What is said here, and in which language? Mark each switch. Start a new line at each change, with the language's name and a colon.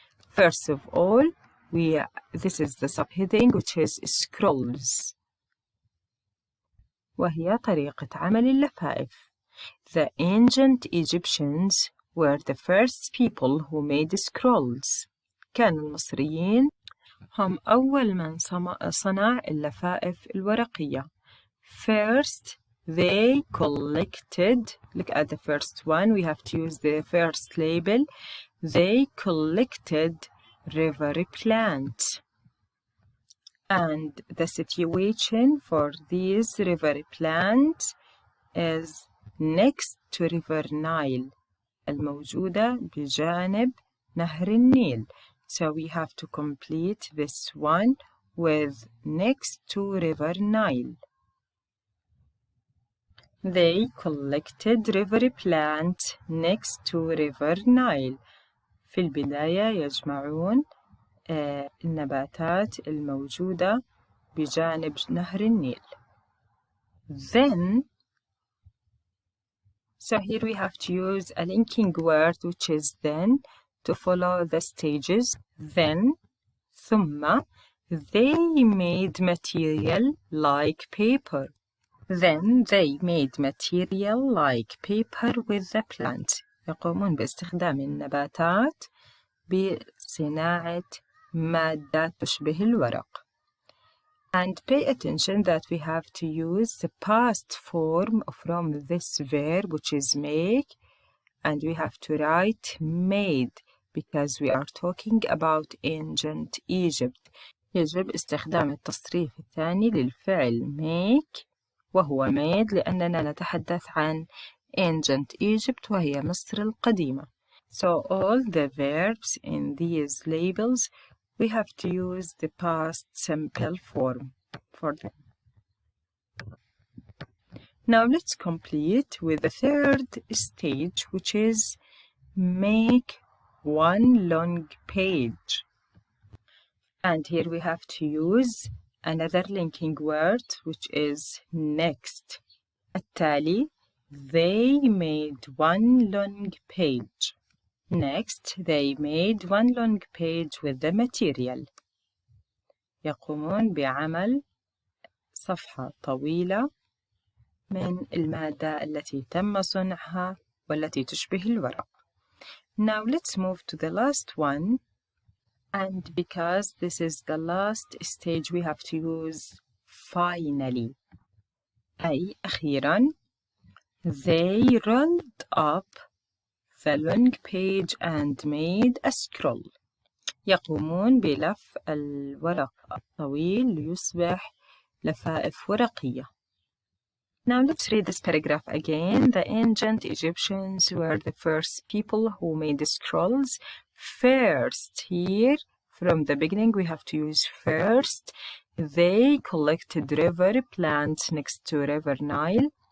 English: First of all, this is the subheading which is scrolls.
Arabic: وهي طريقة عمل اللفائف.
English: The ancient Egyptians were the first people who made scrolls.
Arabic: كان المصريين هم أول من صنع اللفائف الورقية.
English: First, they collected. Look at the first one. We have to use the first label. They collected river plants. And the situation for these river plants is next to river Nile
Arabic: الموجودة بجانب نهر النيل.
English: So we have to complete this one with next to river Nile. They collected river plants next to river Nile.
Arabic: في البداية يجمعون النباتات الموجودة بجانب نهر النيل.
English: Then, so here we have to use a linking word which is then to follow the stages. Then, ثم, they made material like paper. Then they made material like paper with the plants.
Arabic: يقومون باستخدام النباتات بصناعة مادة تشبه الورق.
English: And pay attention that we have to use the past form from this verb which is make, and we have to write made because we are talking about ancient Egypt.
Arabic: يجب استخدام التصريف الثاني للفعل make وهو made لأننا نتحدث عن ancient Egypt وهي مصر القديمة.
English: So all the verbs in these labels we have to use the past simple form for them. Now let's complete with the third stage, which is make one long page. And here we have to use another linking word, which is next. التالي, they made one long page. Next, they made one long page with the material.
Arabic: يقومون بعمل صفحة طويلة من المادة التي تم صنعها والتي تشبه الورق.
English: Now let's move to the last one. And because this is the last stage, we have to use finally.
Arabic: أي أخيراً.
English: They rolled up the long page and made a scroll.
Arabic: يقومون بلف الورق الطويل ليصبح لفائف ورقية.
English: Now let's read this paragraph again. The ancient Egyptians were the first people who made scrolls. First, here from the beginning we have to use first. They collected river plants next to river Nile.